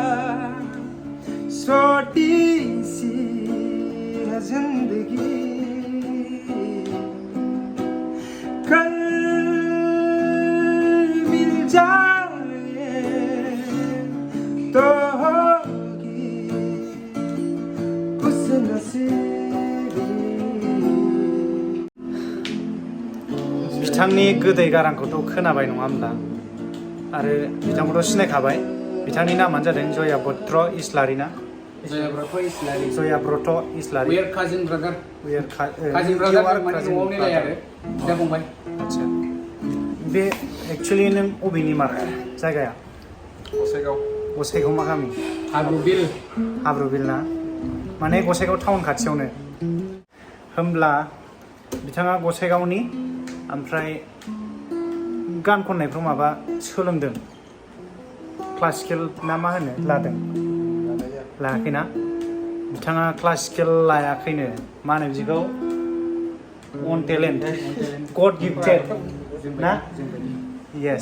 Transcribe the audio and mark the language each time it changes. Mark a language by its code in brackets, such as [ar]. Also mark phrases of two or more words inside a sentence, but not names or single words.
[hi] छोटी सी है जिंदगी कल मिल जाए तो होगी खुश नसीबी [brx] बिथांनि गोदै गारांखौथ' खोनाबाय नङा होमब्ला आरो बिथांखौथ' सिनायखाबाय बिथांनि नामानो जादों जयाब्रत इस्लारि ना जयाब्रत इस्लारि जयाब्रत इस्लारि [en] we are cousin brother We are cousin brother you are [brx] माने cousin न'आवनो लाय आरो बिदा फंबाय आदसा बे एक्सुवेलि नों अबेनि मार जायगाया गसाइगाव गसाइगाव मा गामि हाब्रुबिल हाब्रुबिल ना माने गसाइगाव टाउन खाथियावनो होमब्ला बिथाङा गसाइगावनि ओमफ्राय गान खननायफ्राव माबा सोलोंदों क्लासिकेल ना मा होनो लादों लायाखैना बिथाङा क्लासिकेल लायाखैनो मा होनो बिदिखौ [en] an talent God gifted [brx] ना येस